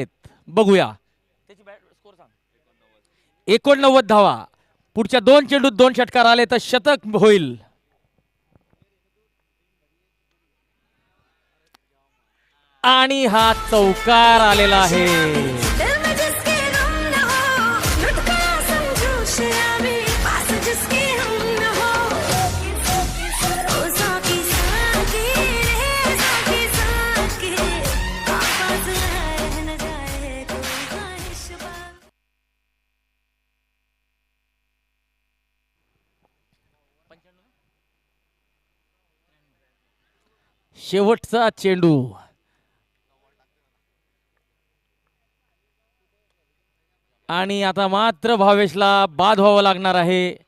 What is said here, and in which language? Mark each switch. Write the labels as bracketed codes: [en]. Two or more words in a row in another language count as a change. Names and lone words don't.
[mr] बघूया 89 धावा. पुढच्या 2 चेंडूत 2 षटकार आले तर शतक होईल. आणि हा चौकार आलेला आहे. [hi] दिल में जिसके गम न हो, लुट गया समझो शराबी, पास जिसके हम न हो. ओ साकी साकी रे साकी साकी, आवाज आए न जाए कोई ख्वाहिश बाकी. [mr] शेवटचा चेंडू. आणि आता मात्र भावेशला बाद व्हावं लागणार आहे.